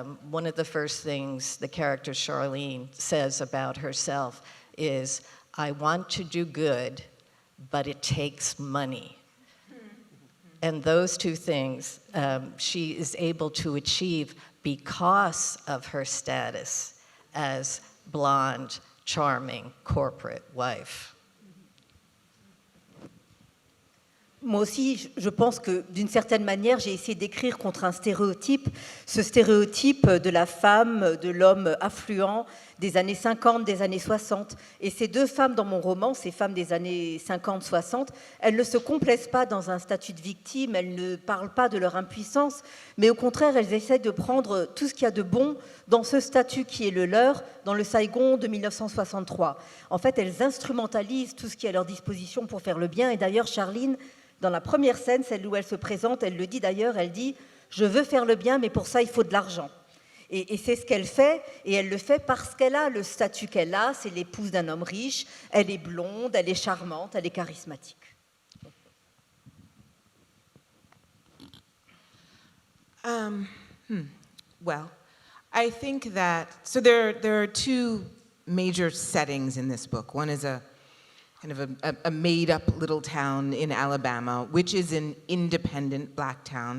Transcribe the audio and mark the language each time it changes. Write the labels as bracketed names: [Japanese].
[English] One of the first things the character Charlene says about herself is, I want to do good, but it takes money. And those two things she is able to achieve because of her status as blonde, charming, corporate wife. [French] Moi aussi, je pense que d'une certaine manière, j'ai essayé d'écrire contre un stéréotype, ce stéréotype de la femme, de l'homme affluent des années 50, des années 60. Et ces deux femmes dans mon roman, ces femmes des années 50-60, elles ne se complaisent pas dans un statut de victime, elles ne parlent pas de leur impuissance, mais au contraire, elles essaient de prendre tout ce qu'il y a de bon dans ce statut qui est le leur, dans le Saigon de 1963. En fait, elles instrumentalisent tout ce qui est à leur disposition pour faire le bien. Et d'ailleurs, Charline, dans la première scène, celle où elle se présente, elle le dit d'ailleurs, elle dit « Je veux faire le bien, mais pour ça, il faut de l'argent ». Et c'est ce qu'elle fait, et elle le fait parce qu'elle a le statut qu'elle a, c'est l'épouse d'un homme riche, elle est blonde, elle est charmante, elle est charismatique. [English] Well, I think that, so there are two major settings in this book. One is a kind of a made-up little town in Alabama, which is an independent black town.